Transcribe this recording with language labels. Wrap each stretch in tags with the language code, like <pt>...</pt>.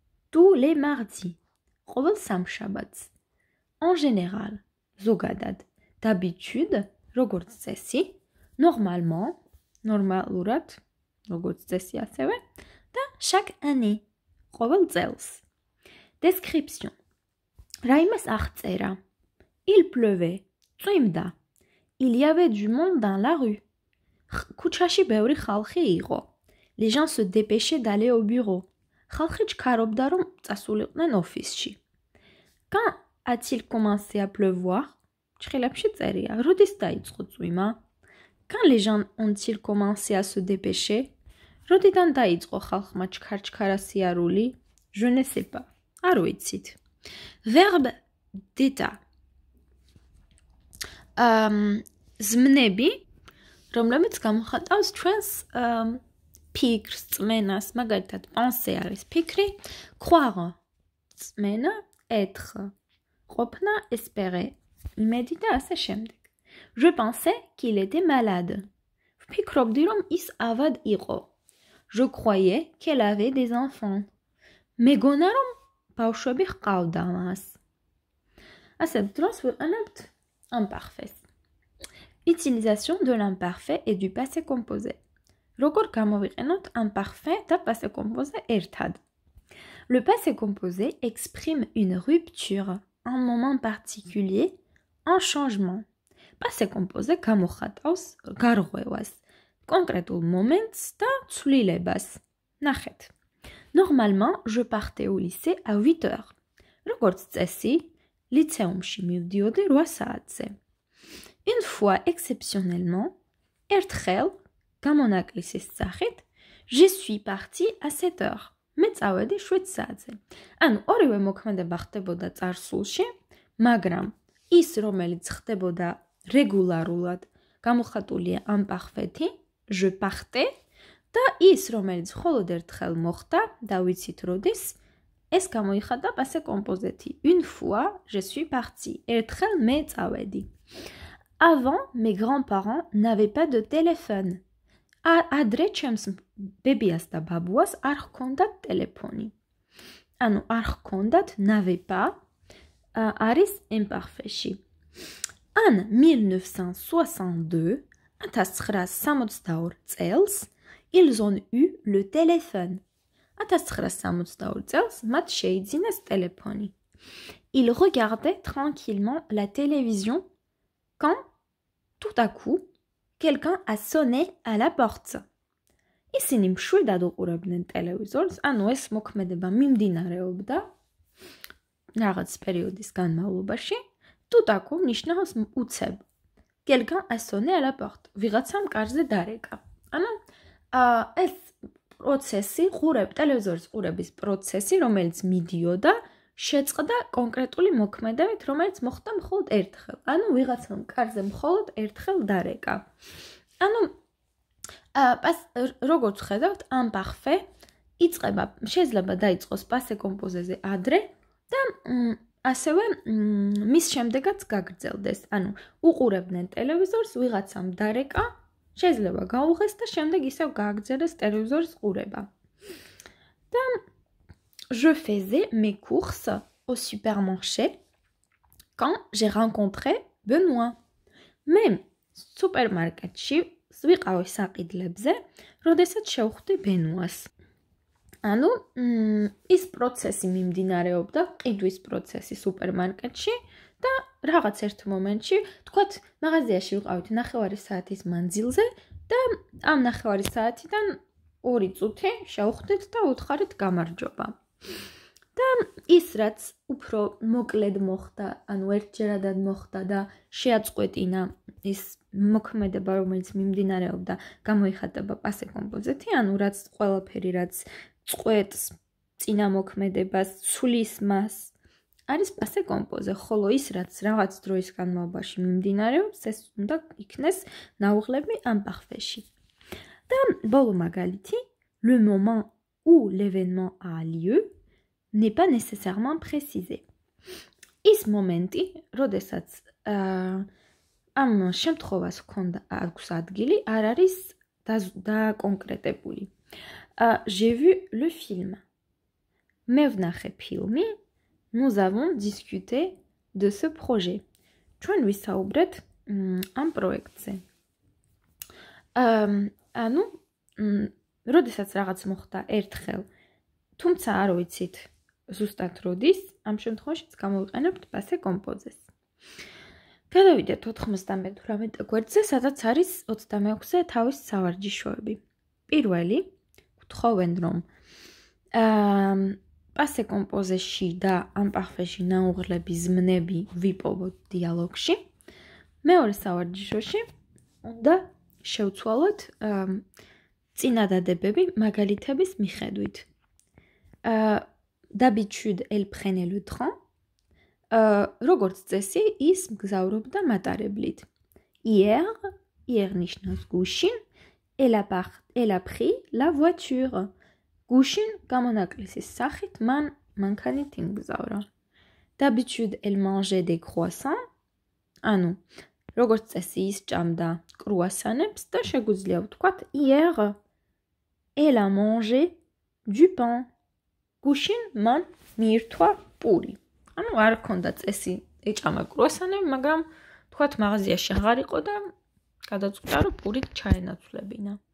<fr>tous les mardis,</fr> <ka>ყოველ სამშაბათს,</ka> <fr>en général,</fr> <ka>ზოგადად,</ka> <fr>d'habitude,</fr> <ka>როგორც წესი,</ka> <fr>normalement,</fr> <ka>ნორმალურად, როგორც წესი ასევე და</ka> <fr>chaque année,</fr> <ka>ყოველ წელს.</ka> <fr>Description.</fr> <ka>რაიმეს აღწერა.</ka> <fr>Il pleuvait.</fr> <ka>წვიმდა.</ka> <fr>Il y avait du monde dans la rue.</fr> <ka>ქუჩაში ბევრი ხალხი იყო.</ka> <fr>Les gens se dépêchaient d'aller au bureau.</fr> <ka>ხალხი ჩქარობდა, რომ წასულიყვნენ ოფისში.</ka> <fr>Quand a-t-il commencé à pleuvoir?</fr> <ka>ჩხილებში წერია. როდის დაიწყო წვიმა?</ka> <fr>Quand les gens ont-ils commencé à se dépêcher?</fr> <ka>როდიდან დაიწყო ხალხმა ჩქარ-ჩქარა სიარული?</ka> <fr>Je ne sais pas.</fr> <ka>არ ვიცით.</ka> <fr>Verbe d'état.</fr> <ka>ზმნები, რომლებიც გამოხატავს ჩვენს ფიქრს, წმენას, მაგალითად, penser არის ფიქრი, croire, წმენა, être, ყოფნა, espérer, იმედი და ასე შემდეგ.</ka> <fr>Je pensais qu'il était malade.</fr> <ka>ვფიქრობდი, რომ ის ავად იყო.</ka> <fr>Je croyais qu'elle avait des enfants.</fr> <ka>მეგონა, რომ ბავშვები ჰყავდა მას. ასეთ დროს ვიყენებთ imparfait.</ka> <fr>Utilisation de l'imparfait et du passé composé.</fr> <ka>Როგორ გამოვიყენოთ imparfait და passé composé ერთად.</ka> <fr>Le passé composé exprime une rupture, un moment particulier, un changement.</fr> <ka>Passé composé გამოხატავს გარღვევას, კონკრეტულ მომენტს და ცვლილებას. ნახეთ.</ka> <fr>Normalement, je partais au lycée à 8 heures.</fr> <ka>როგორც წესი, ლიცეუმში მივდიოდი 8 საათზე.</ka> <fr>Une fois exceptionnellement,</fr> <ka>ერთხელ, გამონაკლისის სახით,</ka> <fr>je suis partie à 7 heures.</fr> <ka>მე წავედი 7 საათზე. ანუ ორივე მოქმედება ხდებოდა წარსულში, მაგრამ ის, რომელიც ხდებოდა რეგულარულად, გამოხატულია imparfait-ი,</ka> <fr>je partais,</fr> <ka>და ის, რომელიც მხოლოდ ერთხელ მოხდა, და ვიცით როდის, ეს გამოიხატა passé composé-ი.</ka> <fr>Une fois, je suis partie.</fr> <ka>ერთხელ მე წავედი.</ka> <fr>Avant, mes grands-parents n'avaient pas de téléphone.</fr> <ka>Adre ჩემს ბებიას და ბაბუას არ ჰქონდათ ტელეფონი. ანუ არ ჰქონდათ</ka> <fr>n'avait pas</fr> <ka>არის imparfait-ში.</ka> <fr>En 1962,</fr> <ka>1962 წელს,</ka> <fr>ils ont eu le téléphone.</fr> <ka>1962 წელს მათ შეიძინეს ტელეფონი.</ka> <fr>Ils regardaient tranquillement la télévision quand, tout à coup, quelqu'un a sonné à la porte.</fr> <ka>ისინი მშვიდად უყურებდნენ ტელევიზორს, ანუ ეს მოქმედება მიმდინარეობდა რაღაც პერიოდის განმავლობაში.</ka> <fr>Tout à coup</fr> <ka>ნიშნავს უცებ.</ka> <fr>Quelqu'un a sonné à la porte.</fr> <ka>ვიღაცამ კარზე დარეკა. ანუ ეს პროცესი, ტელევიზორის ყურების პროცესი, რომელიც მიდიოდა, შეწყდა კონკრეტული მოქმედებით, რომელიც მოხდა მხოლოდ ერთხელ. ანუ ვიღაცამ კარზე მხოლოდ ერთხელ დარეკა. ანუ როგორც ხედავთ, imparfait იწყება, შეიძლება დაიწყოს passé composé-ზე ადრე და ასევე მის შემდეგაც გაგრძელდეს. ანუ უყურებდნენ ტელევიზორს, ვიღაცამ დარეკა, შეიძლება გაუღეს და შემდეგ ისევ გააგრძელეს ტელევიზორის ყურება.</ka> <fr>და je faisais mes courses au supermarché quand j'ai rencontré Benoît.</fr> <ka>მე სუპერმარკეტში ვიყავი საყიდლებზე, როდესაც შევხვდი ბენუას. ანუ ის პროცესი მიმდინარეობდა, ყიდვის პროცესი სუპერმარკეტში და რაღაც ერთ მომენტში, თქვათ, მაღაზიაში ვიყავით 9 საათის მანძილზე და ამ 9 საათიდან 2 წუთი შევხვდით და უთხარით გამარჯობა. და ის რაც უფრო მოკლედ მოხდა, ანუ ერთჯერადად მოხდა და შეაწყვეტინა ის მოქმედება, რომელიც მიმდინარეობდა, გამოიხატება passé composé-ი, ანუ რაც ყველაფერი რაც წყვეტს წინა მოქმედებას, ცვლის მას, არის passé composé, ხოლო ის რაც რაღაც დროის განმავლობაში მიმდინარეობს, ეს უნდა იქნეს ნაუღლები imparfait-ში. და ბოლო მაგალითი,</ka> <fr>le moment où l'événement a lieu n'est pas nécessairement précisé.</fr> <ka>ის მომენტი, როდესაც ამ შემთხვევას ჰქონდა აქვს ადგილი, არ არის დაკონკრეტებული.</ka> <fr>J'ai vu le film.</fr> <ka>მე ვნახე ფილმი,</ka> <fr>nous avons discuté de ce projet.</fr> <ka>ჩვენ ვისაუბრეთ ამ პროექტზე. ანუ, როდესაც რაღაც მოხდა ერთხელ, თუმცა არ ვიცით ზუსტად როდის, ამ შემთხვევაშიც გამოვიყენებთ passé composé-ს. გადავიდეთ 98 გვერდზე, სადაც არის 26-ზე თავის სავარჯიშოები. პირველი გთხოვენ, რომ პასე კომპოზეში და ამპარფეში ნაუღლები ზმნები ვიპოვოთ დიალოგში. მეორე სავარჯიშოში უნდა შევცვალოთ წინადადებები მაგალითების მიხედვით.</ka> <fr>D'habitude, elle prenait le train.</fr> <ka>როგორც წესი, ის მგზავრობდა მატარებლით.</ka> <fr>Hier</fr> <ka>ნიშნავს გუშინ,</ka> <fr>elle a pris la voiture.</fr> <ka>გუშინ გამონაკლისის სახით მან მანქანით იმგზავრა.</ka> <fr>D'habitude, elle mangeait des croissants.</fr> <ka>ანუ, როგორც წესი, ის ჭამდა კრუასანებს და შეგვიძლია ვთქვათ</ka> <fr>hier elle a mangé du pain.</fr> <ka>გუშინ მან მიირთვა პური. ანუ არ ქონდა წესი ეჭამა კრუასანები, მაგრამ თქვათ მაღაზიაში აღარ იყო და გადაწყვიტა რომ პურით ჩაენაცვლებინა.</ka>